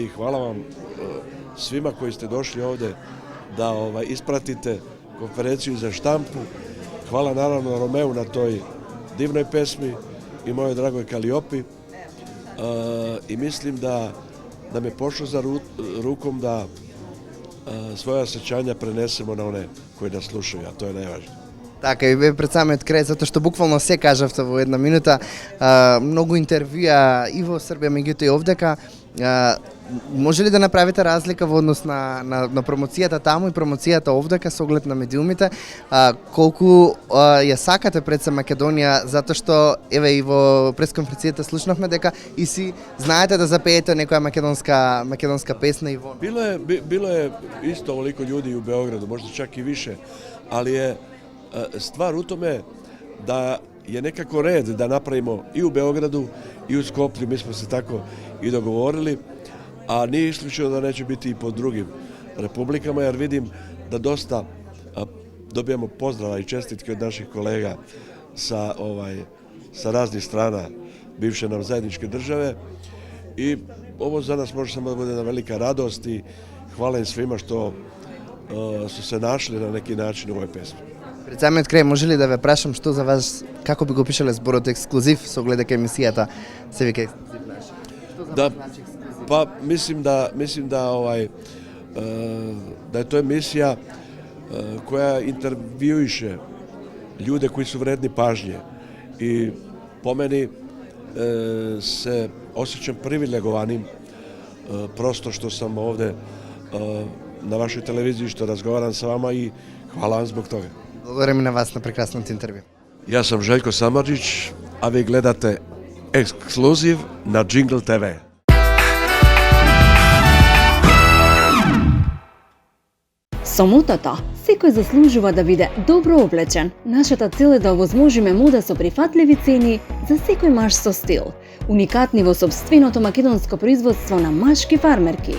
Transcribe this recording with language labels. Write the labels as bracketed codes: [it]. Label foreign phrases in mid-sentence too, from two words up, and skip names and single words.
[sr] I hvala vam svima koji ste došli ovde da ispratite konferenciju za štampu. Hvala naravno Romeu na toj divnoj pesmi i mojoj dragoj Kaliopi. I mislim da nam je pošlo za rukom da svoja osjećanja prenesemo на one koji nas slušaju, a to je najvažnije. [mk] Така, и бе пред самиот крај, затоа што буквално се кажавте во една минута, многу интервјуа и во Србија, меѓутоа и овдека. Може ли да направите разлика во однос на промоцијата таму и промоцијата овдека со оглед на медиумите? Колку ја сакате пред се Македонија, затоа што еве и во пресконференцијата слушнавме дека и си знаете да запеете некоја македонска песна и во. [sr] Bilo je isto ovoliko ljudi u Beogradu, možda čak i više, ali je stvar u tome da je nekako red da napravimo i u Beogradu i u Skoplju, mi smo se tako i dogovorili, a nije isključeno da neće biti i po drugim republikama, jer vidim da dosta dobijamo pozdrava i čestitke od naših kolega sa raznih strana bivše nam zajedničke države i ovo za nas može samo da bude jedna velika radost i hvala im svima što su se našli na neki način u ovoj pesmi. [mk] Пред самиот крај, може ли да ве прашам што за вас, како би го пишале зборот ексклузив со оглед дека емисијата се вика ексклузив наш? [sr] Da, pa mislim da je to emisija koja intervjuiše ljude koji su vredni pažnje i po meni se osjećam privilegovanim prosto što sam ovde na vašoj televiziji, što razgovaram sa vama i hvala vam zbog toga. [mk] Благодарим и на вас на прекрасното интервју. [sr] Ja sam Željko Samardžić, a vi gledate ekskluziv na Jingle TV. [mk] Со мотото, секој заслужува да биде добро облечен. Нашата цел е да овозможиме мода со прифатливи цени за секој маж со стил. Уникатни во сопственото македонско производство на машки фармерки.